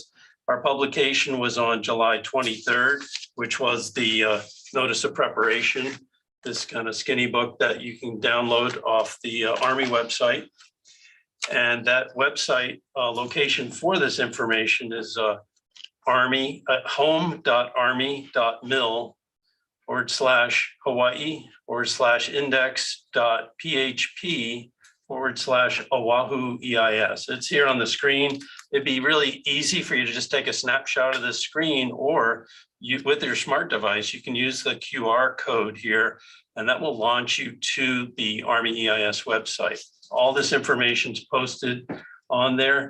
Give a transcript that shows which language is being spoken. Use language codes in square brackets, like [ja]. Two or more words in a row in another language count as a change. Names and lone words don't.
[en] Our publication was on July 23rd, which was the notice of preparation, this kind of skinny book that you can download off the Army website. And that website location for this information is home.army.mil/hawaii/index.php/Oʻahu EIS. It's here on the screen. It'd be really easy for you to just take a snapshot of this screen, or with your smart device, you can use the QR code here, and that will launch you to the Army EIS website. All this information is posted on there.